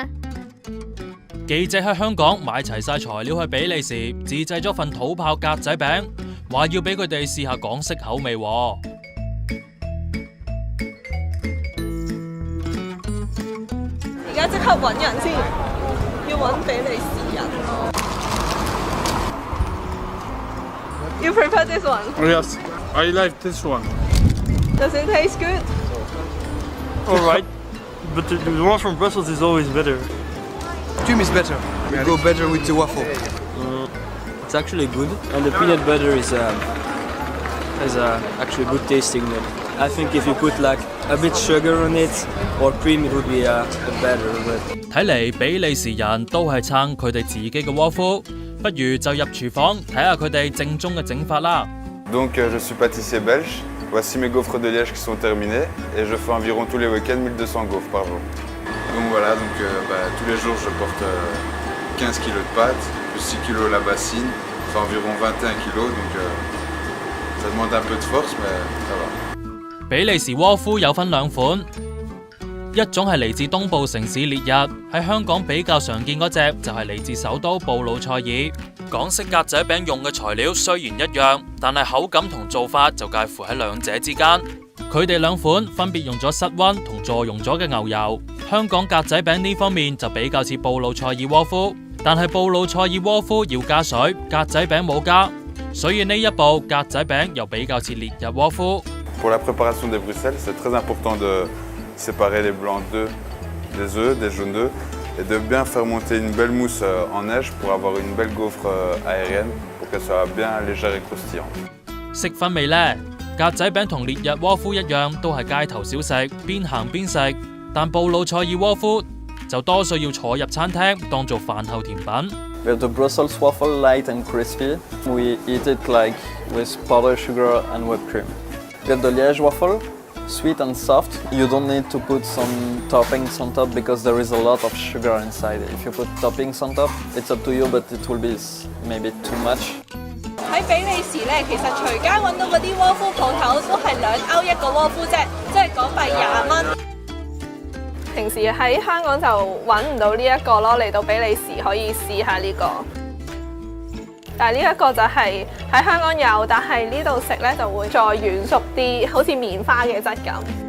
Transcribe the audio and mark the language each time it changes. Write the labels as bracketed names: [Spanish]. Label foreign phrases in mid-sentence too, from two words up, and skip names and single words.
[Cantonese] 記者喺香港買齊晒材料去比利時，自製咗份土炮格仔餅，話要俾佢哋試下港式口味喎。而家即刻揾人先，要揾比利時人。 [English] 人咯。You prefer this one? Yes, I like this one. Does it taste good? All right, but the one from Brussels is always better. Cream is better. We go better with the waffle. It's actually good, and the peanut butter is actually good tasting. I think if you put like a bit sugar on it or cream, it would be better. But [Cantonese] 睇嚟比利時人都係撐佢哋自己嘅窩夫，不如就入廚房睇下佢哋正宗嘅整法啦。 [French] Donc je suis pâtissier belge. Voici mes gaufres de liège qui sont terminées et je fais environ tous les week-ends 1200 gaufres par jour. Donc voilà, tous les jours je porte 15 kg de pâtes, plus 6 kg la bassine, enfin environ 21 kg, donc ça demande un peu de force mais ça va. [Cantonese] 比利時窩夫有分兩款，一種係嚟自東部城市烈日，喺香港比較常見嗰隻就係嚟自首都布魯塞爾。港式格仔餅用嘅材料雖然一樣，但係口感同做法就介乎喺兩者之間。佢哋兩款分別用咗室溫同助溶咗嘅牛油。香港格仔餅呢方面就比較似布魯塞爾窩夫，但係布魯塞爾窩夫要加水，格仔餅冇加，所以呢一步格仔餅又比較似烈日窩夫。 [French] Pour la préparation des Bruxelles, c'est très important de séparer les blancs d'œufs des œufs, des jaunes d'œufs, et de bien faire monter une belle mousse en neige pour avoir une belle gaufre aérienne, pour qu'elle soit bien légère et croustillante. [Cantonese] 識分未呢？格仔餅同烈日窩夫一樣，都係街頭小食，邊行邊食。但布魯塞爾窩夫就多數要坐入餐廳當做飯後甜品。 [English] We have the Brussels waffle, light and crispy. We eat it like with powdered sugar and whipped cream. We have the Liège waffle, sweet and soft. You don't need to put some toppings on top because there is a lot of sugar inside. If you put toppings on top, it's up to you, but it will be maybe too much. [Cantonese] 喺比利時咧，其實隨街揾到嗰啲窩夫鋪頭都係2歐一個窩夫啫，即係港幣20蚊。平時喺香港就揾唔到呢一個咯，嚟到比利時可以試下呢個。但係呢一個就係喺香港有，但係呢度食咧就會再軟熟啲，好似棉花嘅質感。